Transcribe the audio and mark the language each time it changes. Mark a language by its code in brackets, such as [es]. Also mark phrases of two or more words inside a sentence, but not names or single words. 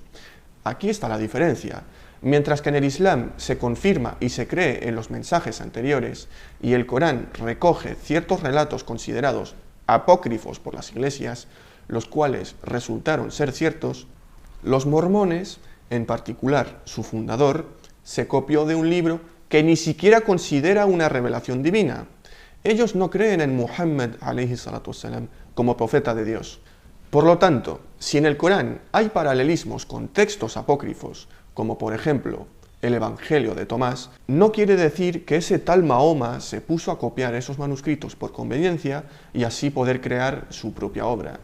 [es] Aquí está la diferencia. Mientras que en el Islam se confirma y se cree en los mensajes anteriores y el Corán recoge ciertos relatos considerados apócrifos por las iglesias, los cuales resultaron ser ciertos, los mormones, en particular su fundador, se copió de un libro que ni siquiera considera una revelación divina. Ellos no creen en Muhammad [ar] عليه الصلاة والسلام [es] como profeta de Dios. Por lo tanto, si en el Corán hay paralelismos con textos apócrifos, como por ejemplo el Evangelio de Tomás, no quiere decir que ese tal Mahoma se puso a copiar esos manuscritos por conveniencia y así poder crear su propia obra.